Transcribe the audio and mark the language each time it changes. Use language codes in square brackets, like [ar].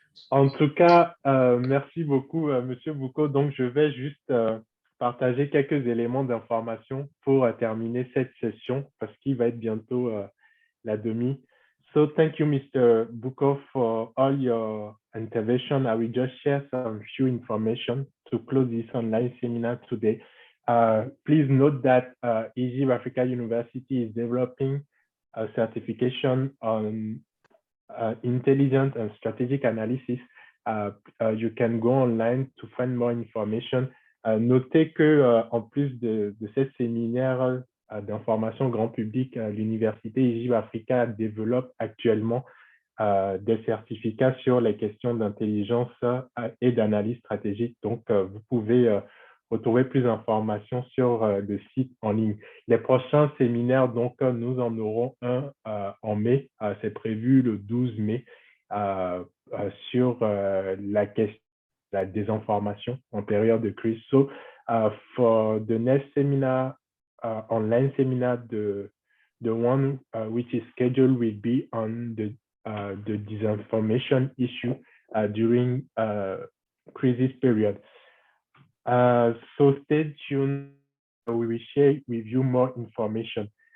[fr] En tout cas, merci beaucoup, Monsieur Boucaud. Donc, je vais juste partager quelques éléments d'information pour terminer cette session parce qu'il va être bientôt la demi. [en] So, thank you, Mr. Boucaud, for all your intervention. I will just share some few information to close this online seminar today. Please note that Egypt Africa University is developing a certification on intelligence and strategic analysis. You can go online to find more information. [fr] Notez que en plus de ces séminaires d'information grand public, l'Université Egypt Africa développe actuellement des certificats sur les questions d'intelligence et d'analyse stratégique. Donc, vous pouvez retrouver plus d'informations sur le site en ligne. Les prochains séminaires, donc, nous en aurons un en mai. C'est prévu le 12 mai sur la question de la désinformation en période de crise. [en] So, for the next seminar, online seminar, the one which is scheduled will be on the the disinformation issue during crisis period. So stay tuned. We will share with you more information.